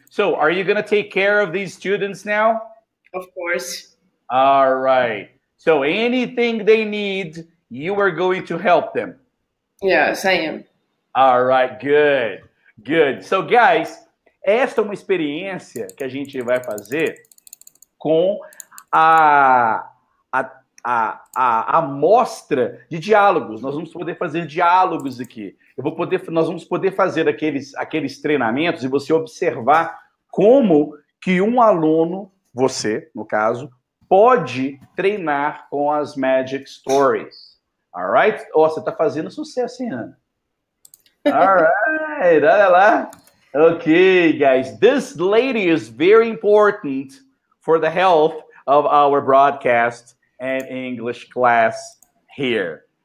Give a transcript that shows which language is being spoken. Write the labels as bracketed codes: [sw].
[en] So, are you going to take care of these students now? Of course. All right. So, anything they need, you are going to help them. Yes, I am. All right, good. Good. So, guys, [pt] esta é uma experiência que a gente vai fazer com a amostra de diálogos. Nós vamos poder fazer diálogos aqui. Nós vamos poder fazer aqueles treinamentos e você observar como que um aluno, você, no caso, pode treinar com as Magic Stories. Alright? Oh, você está fazendo sucesso, hein, Ana? [en] Alright, [pt] olha lá. [en] Okay, guys. This lady is very important for the health of our broadcast and English class here.